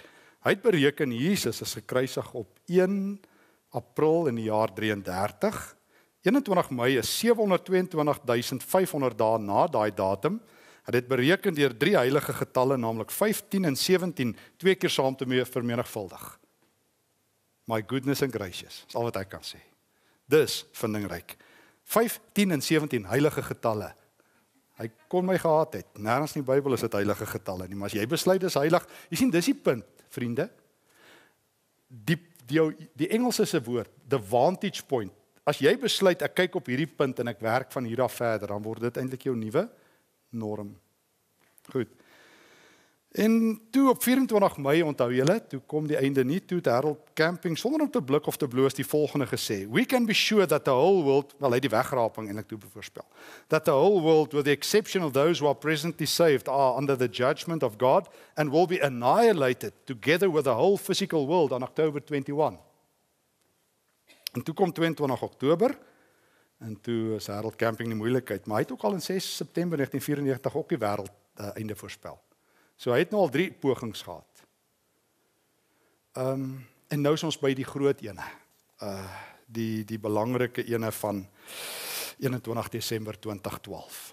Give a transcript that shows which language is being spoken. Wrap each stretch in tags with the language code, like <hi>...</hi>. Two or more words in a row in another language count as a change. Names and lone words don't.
<af>Hy het bereken Jesus is gekruisig op 1 April in die jaar 33. 21 Mei is 722.500 dae na daai datum. Hy het bereken deur 3 heilige getalle, naamlik 15 en 17, 2 keer saam te vermenigvuldig.</af> <en>My goodness and gracious,</en> <af>is al wat ek kan sê. Dis vindingryk. 15 en 17 heilige getalle. Hy kon my gehaat het. Nêrens in die Bybel is dit heilige getalle nie, maar as jy besluit dis heilig, jy sien dis die punt, vriende. Die Engelse se woord,</af> <en>the vantage point.</en> <af>As jy besluit ek kyk op hierdie punt en ek werk van hier af verder, dan word dit eintlik jou nuwe norm. Goed. En toe op 24 Mei, onthou julle, toe kom die einde nie, toe het Harold Camping, sonder om te blik of te bloos, die volgende gesê,</af> <en>we can be sure that the whole world,</en> <af>wel hy die wegraping en ek toe voorspel,</af> <en>that the whole world, with the exception of those who are presently saved, are under the judgment of God and will be annihilated together with the whole physical world on October 21.</en> <af>En toe kom 22 Oktober, en toe is Harold Camping die moeilikheid, maar hy het ook al in 6 September 1994 ook die wêreld einde voorspel. So hy het nou al 3 pogings gehad. En nou is ons by die groot ene. Die belangrike ene van 21 Desember 2012.</af>